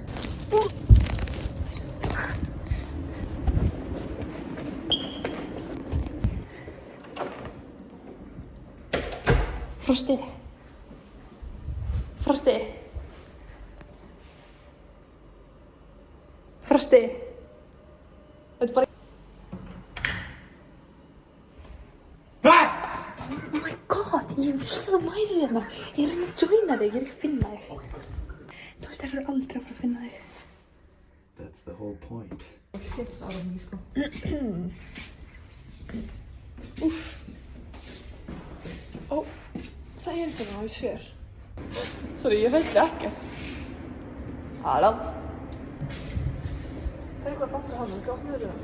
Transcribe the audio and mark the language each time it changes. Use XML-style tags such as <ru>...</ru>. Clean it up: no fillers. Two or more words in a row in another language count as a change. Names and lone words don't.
<is>Frosti. Frosti. Frosti. Þetta er bara...</is> <en>Oh my god,</en> <is>ég vissi að það mæði þérna. Ég er að reyna að joina þig, ég er ekki að finna þig. Þú veist, þær eru aldrei að fara að finna þig.</is> <en>That's the whole point.</en> <is>Þetta er mjög, sko. Úff. Ó, það er eitthvað á, ég sver. Sorry, ég hrætti ekkert. Halló. Það er eitthvað að banka hana, viltu opna hurðina?</is>